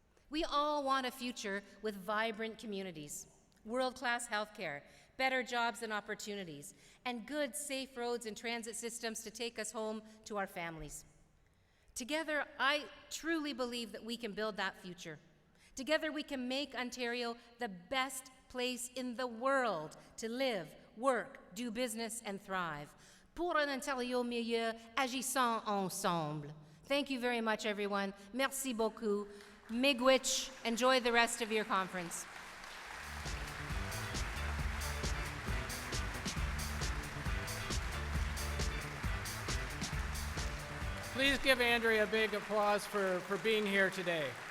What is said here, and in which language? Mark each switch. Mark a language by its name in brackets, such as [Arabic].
[English] We all want a future with vibrant communities, world-class healthcare, better jobs and opportunities, and good, safe roads and transit systems to take us home to our families. Together, I truly believe that we can build that future. Together, we can make Ontario the best place in the world to live, work, do business, and thrive. [French] Pour un Ontario meilleur, agissons ensemble. [English] Thank you very much, everyone. [French] Merci beaucoup. [English] Miigwech. Enjoy the rest of your conference. Please give Andrea a big applause for being here today.